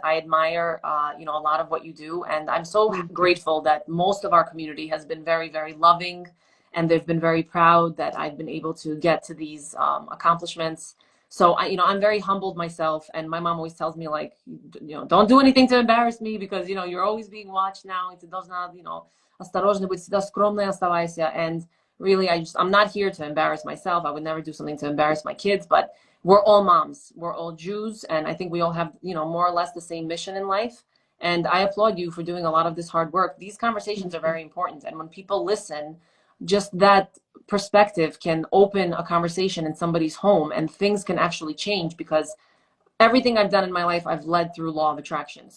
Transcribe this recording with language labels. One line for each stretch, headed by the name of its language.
English: I admire, a lot of what you do. And I'm so grateful that most of our community has been very, very loving. And they've been very proud that I've been able to get to these accomplishments. So, I'm very humbled myself. And my mom always tells me, like, don't do anything to embarrass me because, you're always being watched now.
Russian: Ты должна, осторожно быть, всегда скромной оставайся.
English: And really, I'm not here to embarrass myself. I would never do something to embarrass my kids, but we're all moms. We're all Jews. And I think we all have, more or less the same mission in life. And I applaud you for doing a lot of this hard work. These conversations are very important. And when people listen, just that perspective can open a conversation in somebody's home and things can actually change because everything I've done in my life, I've led through law of attraction.